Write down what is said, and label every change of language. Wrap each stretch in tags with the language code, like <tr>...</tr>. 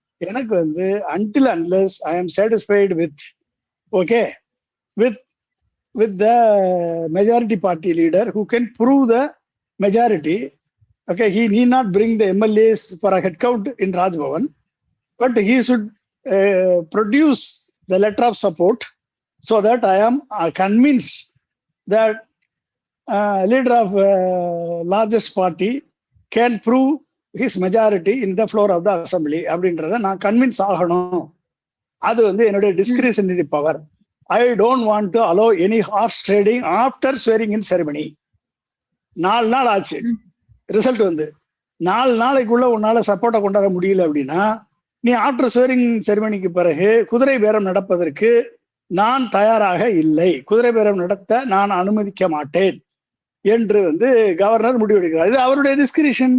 <ta>எனக்கு வந்து</ta> <en>until unless I am satisfied with the majority party leader who can prove the majority, okay, he need not bring the MLAs for a head count in Raj Bhavan, but he should produce the letter of support so that I am convinced that leader of largest party can prove his majority in the floor of the assembly</en> <ta>அப்படின்றத நான் convince ஆகணும். அது வந்து என்னுடைய discretionary power.</ta> <en>I don't want to allow any horse trading after swearing in ceremony.</en> <ta>4 நாள் ஆச்சு, result வந்து 4 நாளைக்குள்ள உன்னால சப்போர்ட்டை கொண்டாட முடியல அப்படின்னா நீ ஆஃப்டர் ஸ்வேரிங் செரிமனிக்கு பிறகு குதிரை பேரம் நடப்பதற்கு நான் தயாராக இல்லை, குதிரை பேரம் நடத்த நான் அனுமதிக்க மாட்டேன் என்று வந்து கவர்னர் முடிவெடுக்கிறார். இது அவருடைய டிஸ்கிரிஷன்.</ta>